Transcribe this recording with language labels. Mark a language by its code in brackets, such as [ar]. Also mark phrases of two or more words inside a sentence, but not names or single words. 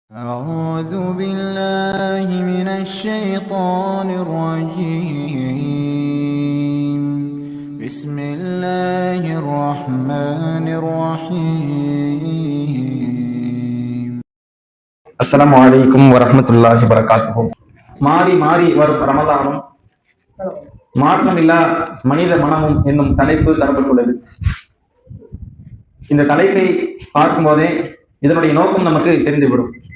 [ar] أعوذ بالله من الشيطان الرجيم بسم الله الرحمن الرحيم السلام عليكم ورحمة الله وبركاته. [ta] மாறி மாறி வரும் ரமதானும் மாற்றமில்லா மனித மனமும் என்னும் தலைப்பு தரப்பட்டுள்ளது. இந்த தலைப்பை பார்க்கும்போதே இதனுடைய நோக்கம் நமக்கு தெரிந்துவிடும்.